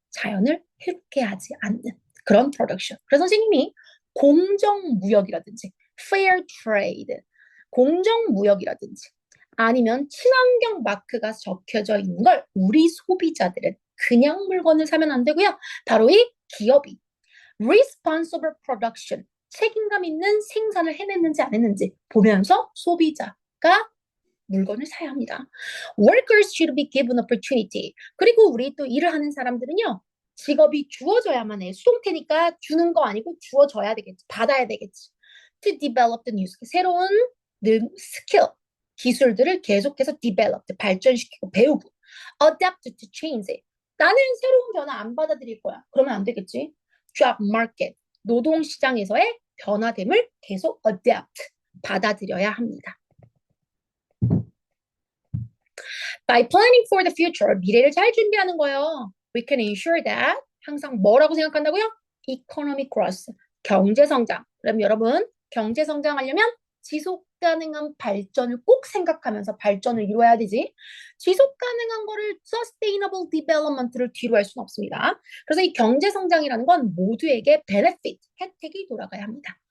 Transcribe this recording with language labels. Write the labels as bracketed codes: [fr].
[ko] 자연을 해롭게 하지 않는 그런 production. 그래서 선생님이 공정무역이라든지 fair trade, 공정무역이라든지 아니면 친환경 마크가 적혀져 있는 걸 우리 소비자들은 그냥 물건을 사면 안 되고요. 바로 이 기업이 [en] responsible production, [ko] 책임감 있는 생산을 해냈는지 안 했는지 보면서 소비자가 물건을 사야 합니다. [en] Workers should be given opportunity. [ko] 그리고 우리 또 일을 하는 사람들은요. 직업이 주어져야만 해. 수동태니까 주는 거 아니고 주어져야 되겠지. 받아야 되겠지. [en] To develop the new skill. [ko] 새로운 스킬, 기술들을 계속해서 develop, 발전시키고 배우고. [en] Adapt to change. [ko] 나는 새로운 변화 안 받아들일 거야. 그러면 안 되겠지. [en] Job market, [ko] 노동시장에서의 변화됨을 계속 adapt, 받아들여야 합니다. [en] By planning for the future, [ko] 미래를 잘 준비하는 거예요. [en] We can ensure that, [ko] 항상 뭐라고 생각한다고요? Economic growth, 경제 성장. 그럼 여러분, 경제 성장하려면 지속 가능한 발전을 꼭 생각하면서 발전을 이루어야 되지. 지속 가능한 거를 [en] sustainable development [ko] 를 뒤로 할 수는 없습니다. 그래서 이 경제 성장이라는 건 모두에게 benefit, 혜택이 돌아가야 합니다.